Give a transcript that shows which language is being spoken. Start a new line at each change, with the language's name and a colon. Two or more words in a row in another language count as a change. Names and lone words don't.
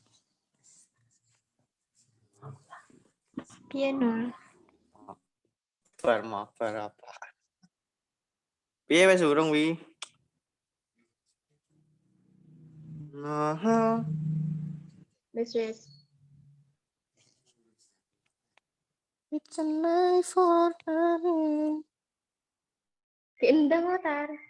Javanese: Piye Nul? Mabar apa? Piye wis urung wi? Nah, Wes.
English: it's a night for me.
Javanese: Diendang Atar.